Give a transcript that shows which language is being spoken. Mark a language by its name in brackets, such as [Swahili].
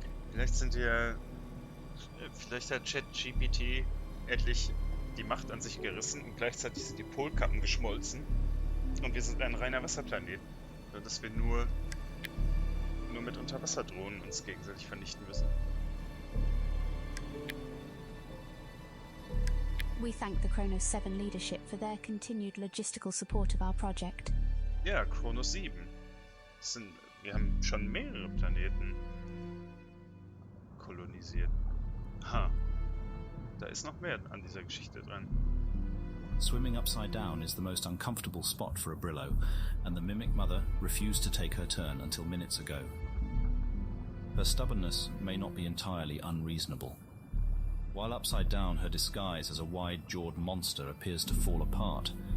[German] Vielleicht hat ChatGPT endlich die Macht an sich gerissen und gleichzeitig sind die Polkappen geschmolzen und wir sind ein reiner Wasserplanet. Dass wir nur mit Unterwasserdrohnen uns gegenseitig vernichten müssen. [English] We thank the Kronos 7 leadership for their continued logistical support of our project. [German] Ja, Kronos 7. Wir haben schon mehrere Planeten kolonisiert. Ha. Da ist noch mehr an dieser Geschichte dran. [English] Swimming upside down is the most uncomfortable spot for a Brillo, and the Mimic Mother refused to take her turn until minutes ago. Her stubbornness may not be entirely unreasonable. While upside down, her disguise as a wide-jawed monster appears to fall apart.